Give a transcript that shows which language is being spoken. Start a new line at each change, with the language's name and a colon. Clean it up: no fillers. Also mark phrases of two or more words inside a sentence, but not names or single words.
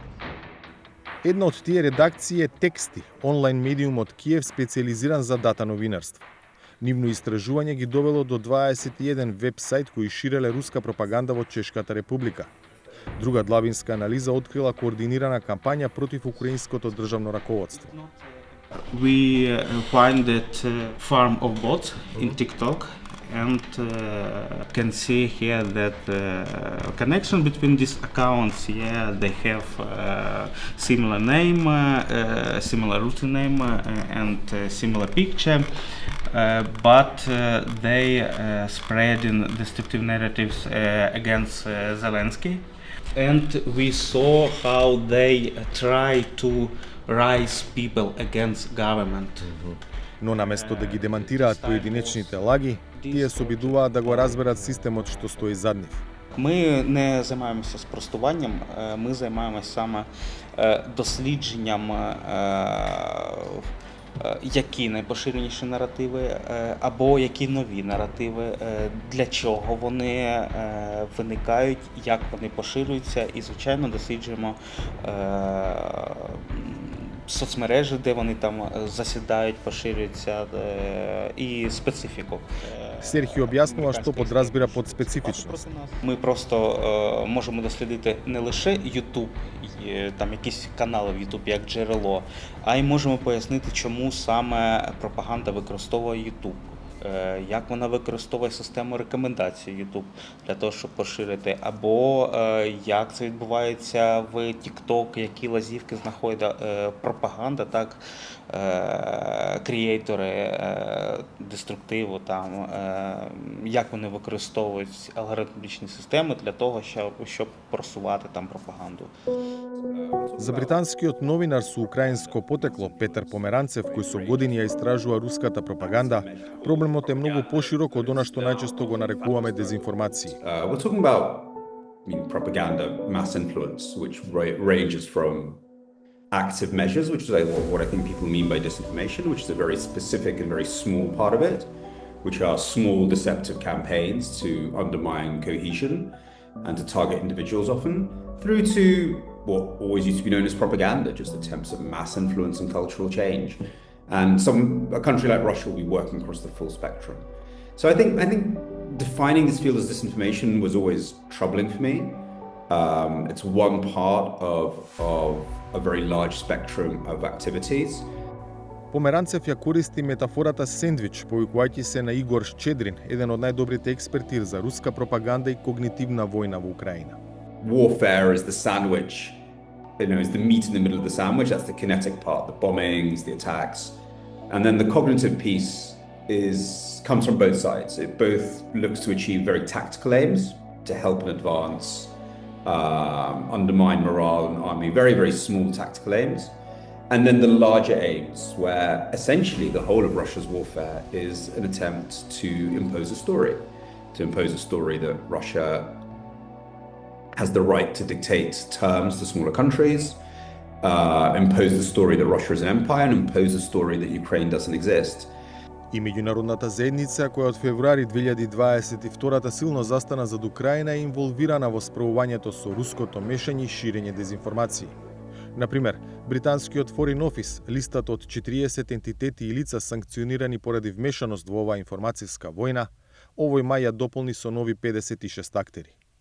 Macedonian: Една од тие редакции е Тексти, онлайн медиум од Киев специализиран за дата новинарство. Нивно истражување ги довело до 21 веб-сајт кои ширеле руска пропаганда во Чешката република. Друга длабинска анализа открила координирана кампања против украинското државно раководство.
English: We find that farm of bots in TikTok and can see here that connection between these accounts, yeah, they have similar name, similar root name and similar picture, but they spread in destructive narratives against Zelensky. And we saw how they try to rise people against government.
Macedonian: Но наместо да ги демантираат поединечните лаги, тие се обидуваат да го разберат системот што стои зад нив.
Ukrainian: Ми не займаємося спростуванням, ми займаємося саме дослідженням які найпоширеніші наративи або які нові наративи, для чого вони виникають, як вони поширюються, і, звичайно, досліджуємо соцмережі, де вони там засідають, поширюються, і специфіку.
Macedonian: Серхио об'яснува што подразбира под специфічність.
Ukrainian: Ми просто можемо дослідити не лише YouTube, там якісь канали в YouTube як джерело, а й можемо пояснити, чому саме пропаганда використовує YouTube. Як вона використовує систему рекомендацій YouTube для того, щоб поширити, або як це відбувається в TikTok, які лазівки знаходить пропаганда, так, креатори деструктиву, там, як вони використовують алгоритмічні системи для того, щоб просувати там пропаганду.
Macedonian: За британскиот новинар со украинско потекло Петар Померанцев, кој со години ја истражува руската пропаганда, проблемот е многу поширок од она што најчесто го нарекуваме дезинформации.
English: We're talking about propaganda, mass influence, which ranges from active measures, which is what I think people mean by disinformation, which is a very specific and very small part of it, which are small deceptive campaigns to undermine cohesion and to target individuals often, through to what always used to be known as propaganda, just attempts at mass influence and cultural change. And a country like Russia will be working across the full spectrum. So I think defining this field as disinformation was always troubling for me. It's one part of a very large spectrum of activities.
Macedonian: Померанцев ја користи метафората сендвич, повикувајќи се на Игор Щедрин, еден од најдобрите експерти за руска пропаганда и когнитивна војна во Украина.
English: Warfare is the sandwich, is the meat in the middle of the sandwich. That's the kinetic part, the bombings, the attacks. And then the cognitive piece comes from both sides. It both looks to achieve very tactical aims to help and advance, undermine morale and army, very, very small tactical aims. And then the larger aims, where essentially the whole of Russia's warfare is an attempt to impose a story that Russia has the right to dictate terms to smaller countries, impose the story that Russia is an empire, and impose the story that Ukraine doesn't exist.
Macedonian: И меѓународната заедница, која од февруари 2022 силно застана зад Украина, е инволвирана во справувањето со руското мешање и ширење дезинформации. Например, британскиот Foreign Office, листат од 40 ентитети и лица санкционирани поради вмешаност во оваа информацијска војна, овој мај ја дополни со нови 56 актери.